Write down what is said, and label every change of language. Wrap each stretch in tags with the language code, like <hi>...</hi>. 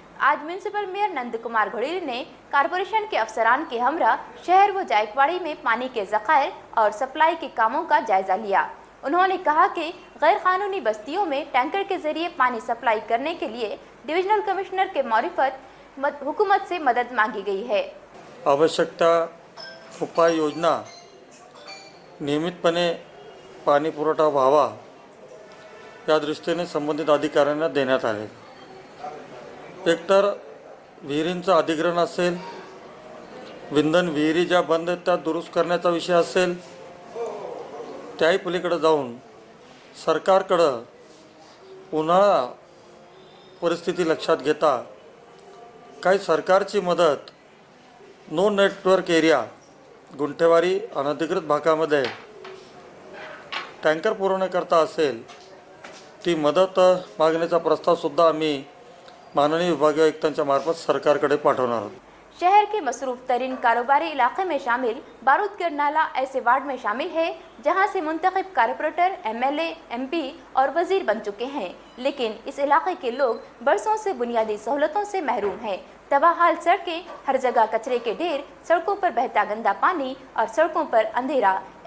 <hi>आज municipal mayor Nand Kumar घोड़ेली ने corporation के अफसरान के हमरा शहर व जायकवाड़ी में पानी के ज़खायर और सप्लाई के कामों का जायजा लिया. उन्होंने कहा कि गैर कानूनी बस्तियों में टैंकर के जरिए पानी सप्लाई करने के लिए डिविजनल कमिश्नर के मारिफत हुकूमत से मदद मांगी गई है।</hi> <mr>आवश्यकता उपाय योजना नियमितपणे पाणी पुरवठा व्हावा या दृष्टीने संबंधित अधिकाऱ्यांना देण्यात आले। एकतर विहिरींचं अधिग्रहण असेल, विंधन विहिरी ज्या बंद आहेत त्या दुरुस्त करण्याचा विषय असेल, त्याही पलीकडे जाऊन सरकारकडं उन्हाळा परिस्थिती लक्षात घेता काही सरकारची मदत नो नेटवर्क एरिया गुंठेवारी अनधिकृत भागामध्ये टँकर पुरवण्याकरता असेल ती मदत मागण्याचा प्रस्तावसुद्धा आम्ही माननीय विभागीय आयुक्तांच्या मार्फत सरकारकडे पाठवणार आहोत।</mr> <hi>शहर के मसरूफ तरीन कारोबारी इलाके में शामिल बारूदगर नाला ऐसे वार्ड में शामिल है जहां से मुंतखब कारपोरेटर, MLA, MP और वजीर बन चुके हैं, लेकिन इस इलाके के लोग बरसों से बुनियादी सहूलतों से महरूम हैं। तबाहाल सड़कें, हर जगह कचरे के ढेर, सड़कों पर बहता गंदा पानी और सड़कों पर अंधेरा।</hi>